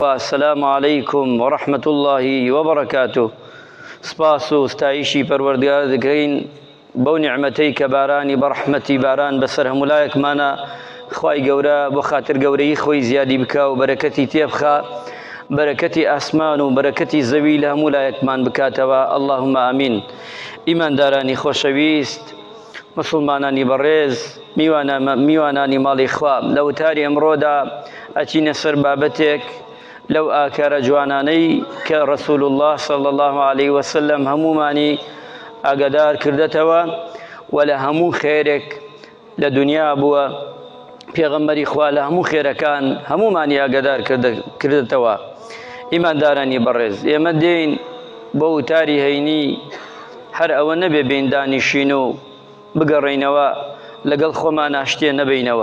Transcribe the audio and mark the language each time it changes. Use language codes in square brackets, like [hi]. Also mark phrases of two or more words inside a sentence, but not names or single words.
[ar] السلام عليكم ورحمة الله وبركاته. [ckb] سپاس و ستایشی پەروەردگار دەکەین بەو نعمەتەی کە بارانی بەڕەحمەتی باران بەسەر هەمولایەکمانە. خوای گەورە بۆ خاتر گەورەی خۆی زیادی بکە و بەرەکەتی تێبخە، بەرەکەتی ئاسمان و بەرەکەتی زەوی لە هەمولایەکمان بکاتەوە. [ar] اللهم ئامین. [ckb] ئیماندارانی خۆشەویست، مسلمانانی بەڕێز، میوانانی ماڵی خوا، لە وتاری ئەمڕۆدا ئەچینە سەر بابەتێک لەو ئاکارە جوانانەی کە ڕەسوول الله [ar] صلی الله عليه وسلم [ckb] هەمومانی ئاگادار کردێتەوە و لە هەموو خێرێک لە دنیا بووە پێغەمبەری خوا لە هەموو خێرەکان هەمومانی ئاگادار کردێتەوە. ئیماندارانی بەڕێز، ئێمە دێین بۆ وتاری هەینی هەر ئەوە نەبێ بین دانیشین و بگەڕێینەوە لەگەڵ خۆمان ئاشتێ نەبینەوە.